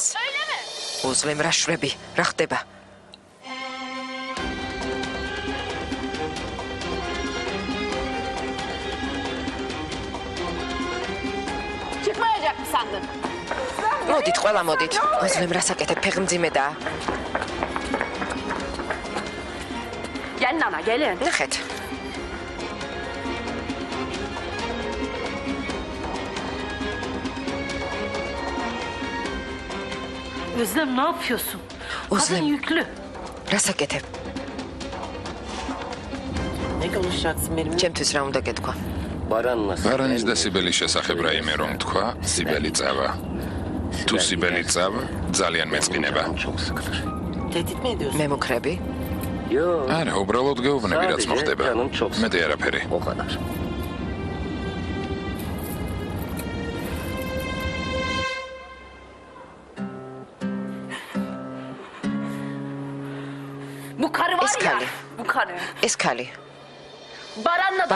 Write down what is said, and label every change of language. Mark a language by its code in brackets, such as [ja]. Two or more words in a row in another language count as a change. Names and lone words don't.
[ka] ოზლემ რა შვები, რა ხდება? მოდით, ყველა მოდით. ოზლემ რას აკეთებ, ფეხმძიმედაა. [tr] Gəlin ana, gəlin. [ka] ნახეთ. [tr] Özlem ne yapıyorsun? Özlem. Kadın yüklü. [ka] რას აკეთებ? [tr] Ne konuşacaksın benimle? [ka] ჩემთვის რა უნდა გეთქვა? ბარანის და სიბელის შესახებ რაიმე რომ თქვა, სიბელი წავა. თუ სიბელი წავა, ძალიან მეწყინება. [tr] Tehdit mi ediyorsun? [ka] მემუქრები? არა, უბრალოდ გეუბნები რაც მოხდება. მეტი არაფერი. [tr] Bu karı var ya. Eskali. Bu karı. [ka] ეს ქალი [tr] Baranla da.